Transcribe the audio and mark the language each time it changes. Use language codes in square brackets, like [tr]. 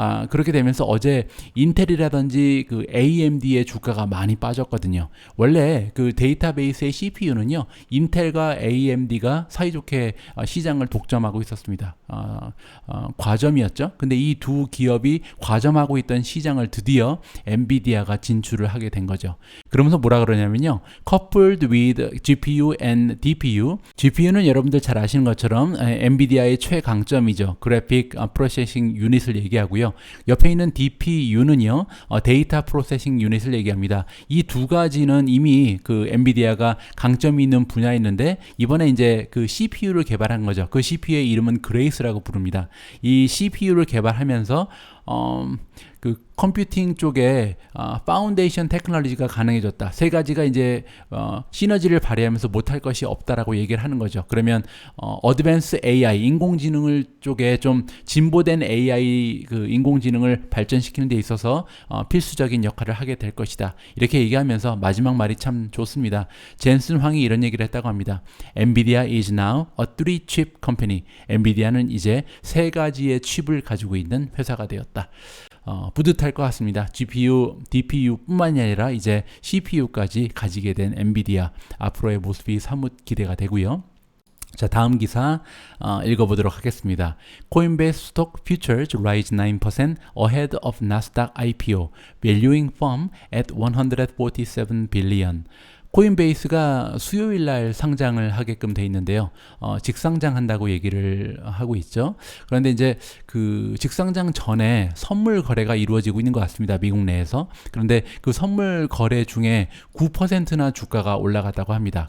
[ko] 그렇게 되면서 어제 인텔이라든지 그 AMD의 주가가 많이 빠졌거든요. 원래 그 데이터베이스의 CPU는요, 인텔과 AMD가 사이좋게 시장을 독점하고 있었습니다. 과점이었죠. 근데 이 두 기업이 과점하고 있던 시장을 드디어 엔비디아가 진출을 하게 된 거죠. 그러면서 뭐라 그러냐면요, [en] coupled with GPU and DPU. [ko] GPU는 여러분들 잘 아시는 것처럼 엔비디아의 최강점이죠. 그래픽 프로세싱 유닛을 얘기하고요. 옆에 있는 DPU는요, 데이터 프로세싱 유닛을 얘기합니다. 이 두 가지는 이미 그 엔비디아가 강점이 있는 분야였는데 이번에 이제 그 CPU를 개발한 거죠. 그 CPU의 이름은 그레이스라고 부릅니다. 이 CPU를 개발하면서 그 컴퓨팅 쪽에 파운데이션 테크놀로지가 가능해졌다. 세 가지가 이제 시너지를 발휘하면서 못할 것이 없다라고 얘기를 하는 거죠. 그러면 어드밴스 AI, 인공지능을 쪽에 좀 진보된 AI 그 인공지능을 발전시키는 데 있어서 필수적인 역할을 하게 될 것이다. 이렇게 얘기하면서 마지막 말이 참 좋습니다. 젠슨 황이 이런 얘기를 했다고 합니다. [en] NVIDIA is now a three-chip company. [ko] 엔비디아는 이제 세 가지의 칩을 가지고 있는 회사가 되었다. 뿌듯할 것 같습니다. GPU, DPU 뿐만이 아니라 이제 CPU까지 가지게 된 엔비디아, 앞으로의 모습이 사뭇 기대가 되고요. 자, 다음 기사 읽어보도록 하겠습니다. [en] Coinbase stock futures rise 9% ahead of Nasdaq IPO, valuing firm at 147 billion. [ko] 코인베이스가 수요일 날 상장을 하게끔 돼 있는데요. 직상장한다고 얘기를 하고 있죠. 그런데 이제 그 직상장 전에 선물 거래가 이루어지고 있는 것 같습니다. 미국 내에서. 그런데 그 선물 거래 중에 9%나 주가가 올라갔다고 합니다.